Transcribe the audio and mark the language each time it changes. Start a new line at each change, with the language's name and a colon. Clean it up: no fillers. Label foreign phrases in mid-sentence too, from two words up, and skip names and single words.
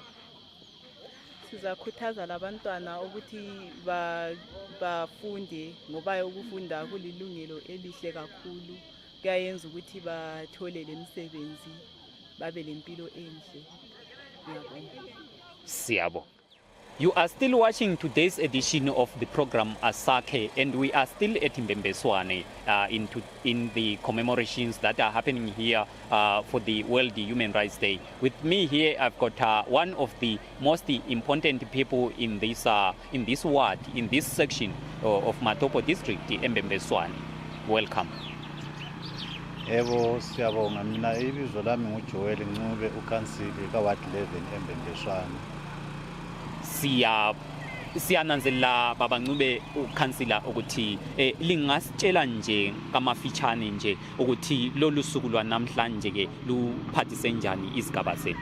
North Ndebele: Sizakhuthaza labantwana ukuthi bafunde ngoba ukufunda kulilungelo elihle kakhulu. Kuyayenza ukuthi bathole lemisebenzi babe lempilo enhle. Ngiyabonga. Siyabo.
English: You are still watching today's edition of the program Asakhe, and we are still at Mbembeswane in the commemorations that are happening here for the World Human Rights Day. With me here, I've got one of the most important people in this ward, in this section of Matopo district, Mbembeswane. Welcome.
North Ndebele: Yebo, siyabonga. Mina ibizo lami nguJoel Ncube, ukansili kaWard 11 eMbembeswane. Siyananzelela baba Ncube ukhansila ukuthi lingasitshela nje kamafitshane nje ukuthi lolu suku lwanamhlanje ke luphathise njani isigaba senu?